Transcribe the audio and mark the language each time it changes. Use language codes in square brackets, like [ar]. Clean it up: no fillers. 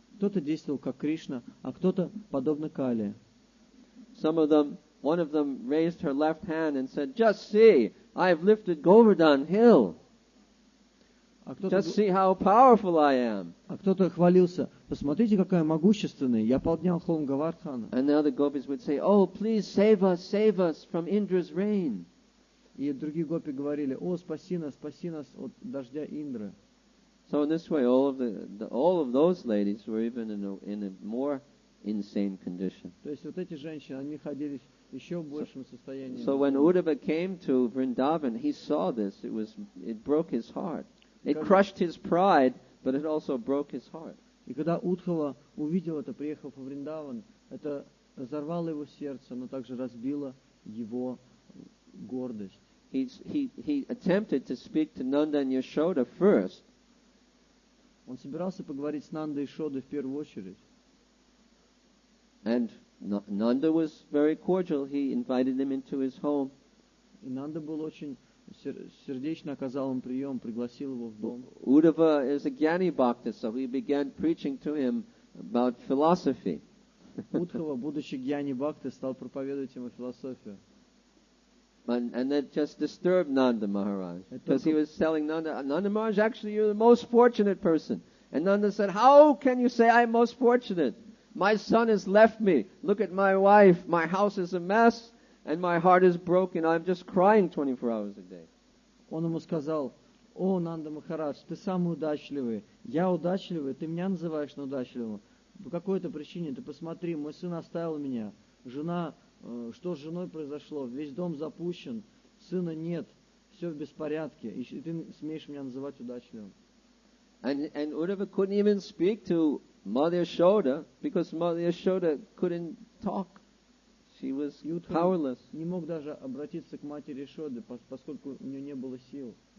[ru] Кто-то действовал как Кришна, а кто-то подобно Кали. [en] One of them raised her left hand and said, "Just see, I've lifted Govardhan hill. Just see how powerful I am." [ru] А кто-то хвалился, посмотрите, какая могущественная, я поднял холм Гавардхана. [en] And the other gopis would say, "Oh, please save us from Indra's rain." [ru] И другие гопи говорили, о, спаси нас от дождя Индры. [en] So in this way, all of those ladies were even in a more insane condition. [ru] То есть вот эти женщины, они находились в еще большем состоянии. [en] So when Uddhava came to Vrindavan, he saw this. It broke his heart. It crushed his pride, but it also broke his heart. [ru] И когда Удхава увидел это, приехав в Вриндаван, это разорвало его сердце, но также разбило его гордость. [en] He attempted to speak to Nanda and Yashoda first. [ru] Он собирался поговорить с Нандой и Йошодой в первую очередь. [en] And Nanda was very cordial. He invited them into his home. [ru] И Нанда был очень сердечно оказал ему прием, пригласил его в дом. [en] Uddhava is a Jnani Bhakta, so he began preaching to him about philosophy. [ru] Удхава, будучи гьяни бхакты, стал проповедовать ему философию. [en] And that just disturbed Nanda Maharaj, because he was telling Nanda Maharaj, actually you're the most fortunate person. And Nanda said, how can you say I'm most fortunate? My son has left me. Look at my wife. My house is a mess. And my heart is broken. I'm just crying 24 hours a day. [ru] Он ему сказал, о, Нанда Махарадж, ты самый удачливый. Я удачливый, ты меня называешь неудачливым. По какой-то причине, ты посмотри, мой сын оставил меня. Жена, что с женой произошло? Весь дом запущен, сына нет, все в беспорядке. И ты смеешь меня называть удачливым. [en] And Uddhava couldn't even speak to Mother Yashoda, because Mother Yashoda couldn't talk. She was powerless. [ru] Не мог даже обратиться к матери Йашоды, поскольку у нее не было сил.